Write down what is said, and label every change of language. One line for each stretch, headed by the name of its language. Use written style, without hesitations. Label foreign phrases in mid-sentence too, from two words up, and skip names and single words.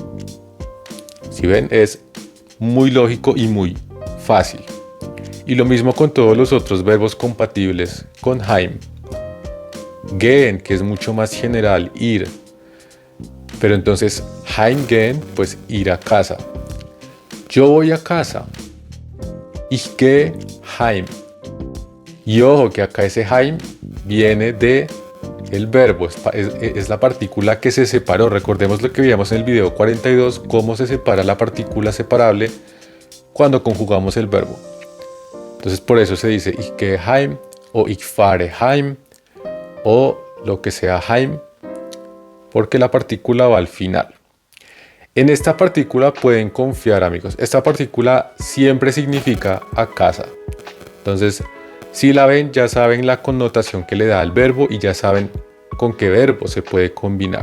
Spanish: Si ven, es muy lógico y muy fácil. Y lo mismo con todos los otros verbos compatibles con Heim. Gehen, que es mucho más general, ir. Pero entonces heimgehen, pues ir a casa. Yo voy a casa.
German: Ich gehe heim.
Spanish: Y ojo que acá ese Heim viene de el verbo, es la partícula que se separó. Recordemos lo que veíamos en el video 42, cómo se separa la partícula separable cuando conjugamos el verbo. Entonces por eso se dice
German: ich gehe heim
Spanish: o
German: ich fahre heim
Spanish: o lo que sea Heim, porque la partícula va al final. En esta partícula pueden confiar, amigos. Esta partícula siempre significa a casa. Entonces, si la ven, ya saben la connotación que le da al verbo y ya saben con qué verbo se puede combinar.